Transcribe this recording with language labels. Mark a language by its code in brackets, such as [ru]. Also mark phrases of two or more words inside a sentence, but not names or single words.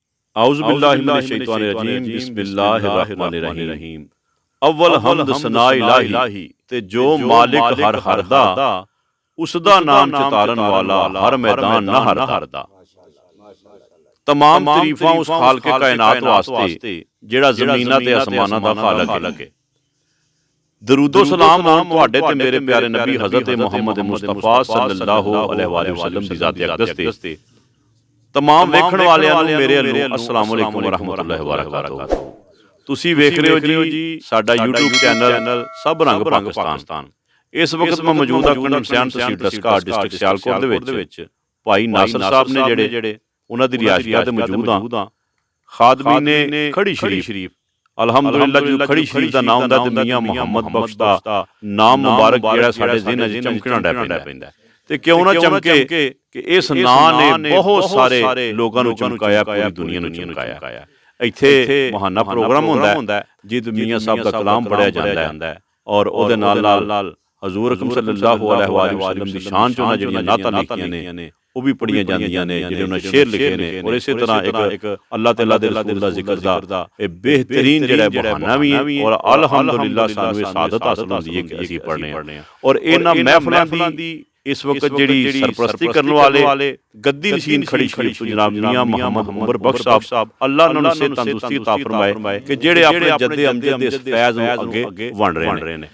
[ar] أعوذ بالله من الشيطان الرجيم بسم الله الرحمن الرحيم. [pa] اول حمد ثنا الٰہی تے جو مالک ہر دا اس دا نام چتارن والا ہر میدان نہ ہر دا. تمام تعریفاں اس خالق کائنات واسطے جیہڑا زمیناں تے آسماناں دا خالق ہے. درود و سلام ہون تہاڈے تے میرے پیارے نبی حضرت محمد مصطفیٰ [ar] صلى الله عليه وسلم [pa] دی ذات اقدس تے تمام ویکھن والیاں نوں میرے الوں [ar] السلام عليكم ورحمة الله وبركاته. [pa] تسیں ویکھ رہے ہو جی ساڈا [en] YouTube channel [pa] سب رنگ پاکستان. اس وقت میں موجود ہاں پنڈ مسیاں تحصیل ڈسکاڑ ڈسٹرکٹ سیالکوٹ دے وچ بھائی ناصر صاحب نے جیہڑے انہاں دی رہائش گاہ تے موجود ہاں. خادمی نے کھڑی شریف الحمدللہ جو کھڑی شریف کا نام ہوندا تے میاں محمد بخش دا نام مبارک جیہڑا ساڈے ذہن چ چمکنا ڈے پیندا تے کیوں نا چمکے کہ اس ناں نے بہت سارے لوگوں نوں چمکایا، پوری دنیا نوں چمکایا. ایتھے مہانہ پروگرام ہوندا ہے جد میاں صاحب دا کلام پڑھیا جاندا ہے اور اوہدے نال حضور اکرم [ar] صلى الله عليه وسلم [pa] دی شان چ انہاں جیہڑیاں نعتاں لکھیاں نے وہ بھی پڑھیاں جاندیاں نے، جیہڑے انہاں شعر لکھے نے. اور اس طرح ایک اللہ تعالیٰ دے رسول دا ذکر دا ایہہ بہترین جیہڑا بہانہ بھی ہے اور الحمدللہ سانوں ایہہ سعادت حاصل ہوندی ہے کہ اسیں پڑھنے ہیں. اور انہاں محفلاں دی اس وقت جیہڑی سرپرستی کرنے والے گدی نشین کھڑی شریف جناب میاں محمد عمر بخش صاحب اللہ نے انہیں تندرستی عطا فرمائے کہ جیہڑے اپنے جد امجد دے اس فیض نوں اگے ونڈ رہے نے.